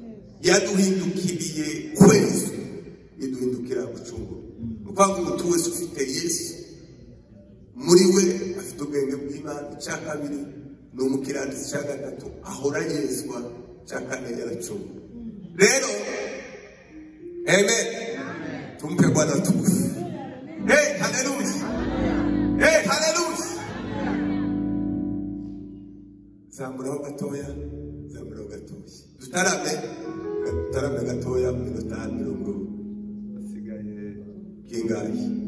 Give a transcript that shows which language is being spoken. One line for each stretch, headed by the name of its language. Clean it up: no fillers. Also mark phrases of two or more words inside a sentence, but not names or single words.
Kinyarwanda: Yaduhindukiriye kwezi, iduhindukira gucungura. Nukwanga umuntu wese ufite Yesu muri we afite ubwenge bw'Imana. Icya kabiri ni umukiranutsi. Icya gatatu ahora yezwa. Icya kane yaracungura. Rero amen.
Swahili: Tumpe Bwana tukufu. Hey, hallelujah. Hey, hallelujah.
Kinyarwanda: Zamuraho gatoya. Dutarame gatoya mu minota 50 asigaye kingahe.